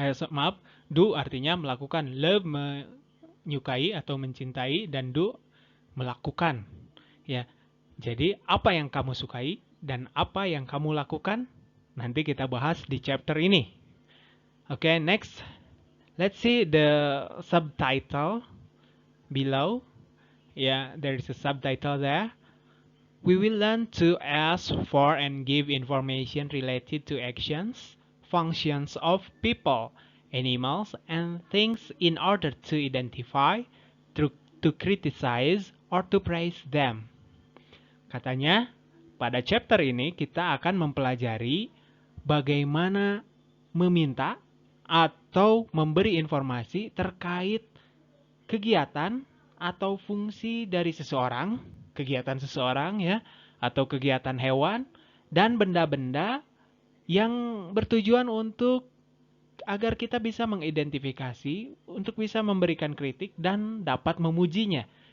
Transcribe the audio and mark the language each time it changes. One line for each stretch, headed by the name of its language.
Indonesian: Maaf, do artinya melakukan. Love menyukai atau mencintai dan do melakukan. Ya. Jadi apa yang kamu sukai dan apa yang kamu lakukan nanti kita bahas di chapter ini.
English: Okay, next. Let's see the subtitle below. Yeah, there is a subtitle there. We will learn to ask for and give information related to actions, functions of people, animals, and things in order to identify, to criticize, or to praise them.
Indonesian: Katanya, pada chapter ini kita akan mempelajari bagaimana meminta atau memberi informasi terkait kegiatan atau fungsi dari seseorang, kegiatan seseorang ya, atau kegiatan hewan, dan benda-benda yang bertujuan untuk agar kita bisa mengidentifikasi, untuk bisa memberikan kritik dan dapat memujinya.